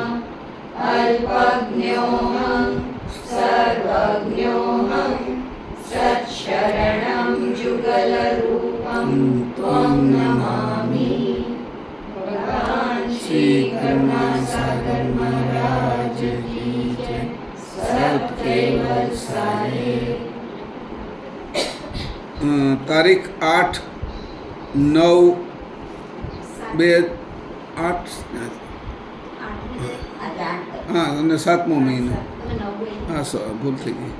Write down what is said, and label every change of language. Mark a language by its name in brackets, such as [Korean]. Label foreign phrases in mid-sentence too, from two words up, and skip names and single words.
[Sanskrit] अल्पज्ञोऽहं सर्वज्ञोऽहं सत्शरणं जुगलरूपं त्वं नमामि। [Hindi] भगवान श्री करुणासागर महाराज की जय। सत्केवल साहेब। [Gujarati] તારીખ 8/9/2008 હા અને 7મો મહિનો હા ભૂલ થઈ ગઈ.